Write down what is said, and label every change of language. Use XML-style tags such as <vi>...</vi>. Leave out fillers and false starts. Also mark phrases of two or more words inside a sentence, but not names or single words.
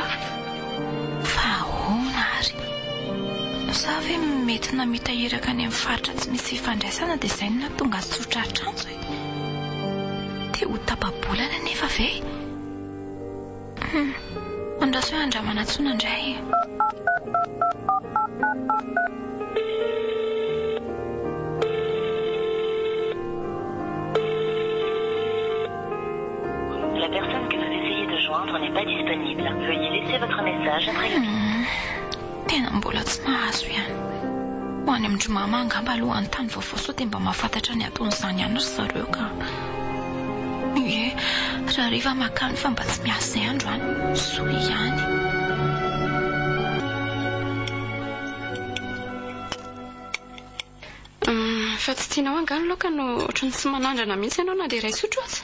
<mg>Fa ahoana ary? Sa ve mety namitaheraka any amin'ny faritra tsy misy fifandraisana dia izay no nahatonga azy tsotra atrantso e. Dia ho tapabolana nefa ve? Andraso hoe andramana antsona indray.</mg> <fr>La personne que vous essayez de joindre n'est pas disponible. Veuillez laisser votre message après le bip.</fr> <mg>Tena mbola tsy mahazo ihany. Ho any amin'ny Jomama angamba alohan'ny tany vaovao sao dia mba mahafantatra ny ataon'izany ihany ry zareo ka. Raha riva makany fa mba tsy miasa izay andro any. Soa ihany. Fa tsy tianao angano loka no ohatrany tsy manandrana mihitsy ianao na dia iray sotro aza.</mg>